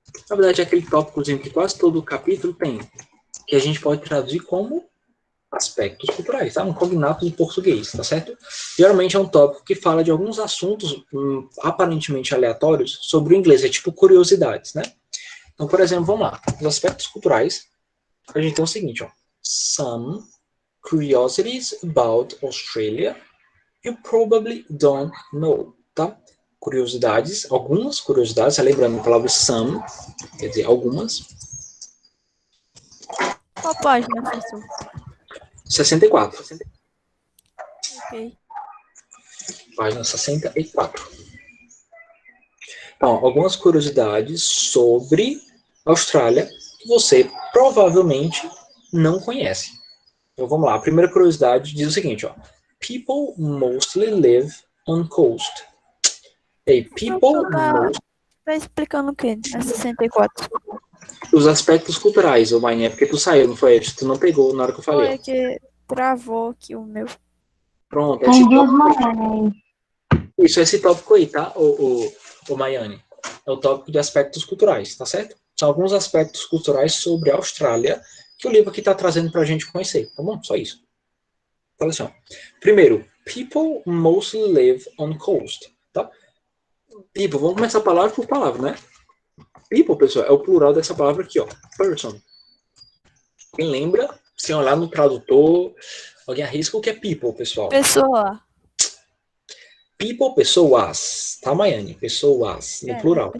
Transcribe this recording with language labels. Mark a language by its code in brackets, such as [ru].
[pt] Na verdade, é aquele tópicozinho que quase todo capítulo tem, que a gente pode traduzir como aspectos culturais, tá? Um cognato de português, tá certo? Geralmente é um tópico que fala de alguns assuntos aparentemente aleatórios sobre o inglês, é tipo curiosidades, né? Então, por exemplo, vamos lá. Os aspectos culturais, a gente tem o seguinte, ó. [en] Some curiosities about Australia you probably don't know, [pt] tá? Curiosidades, algumas curiosidades, lembrando a palavra some, quer dizer, algumas. Qual página, professor? 64. Ok. Página 64. Então, algumas curiosidades sobre a Austrália que você provavelmente não conhece. Então, vamos lá. A primeira curiosidade diz o seguinte, ó. [en] People mostly live on coast. Hey, people mostly... [pt] Tá explicando o quê? A 64. Os aspectos culturais, ô Mainha, porque tu saiu, não foi? Tu não pegou na hora que eu falei. Foi que travou aqui o meu. Pronto, Tem duas maneiras. Isso, esse tópico aí, tá, o Maiane? É o tópico de aspectos culturais, tá certo? São alguns aspectos culturais sobre a Austrália que o livro aqui tá trazendo pra gente conhecer, tá bom? Só isso. Fala assim, ó. Primeiro, [en] people mostly live on coast, [pt] tá? People, vamos começar palavra por palavra, né? People, pessoal, é o plural dessa palavra aqui, ó. Person. Quem lembra, se olhar no tradutor, alguém arrisca o que é people, pessoal? Pessoa. People, pessoas. Tá, Maiane? Pessoas, no plural.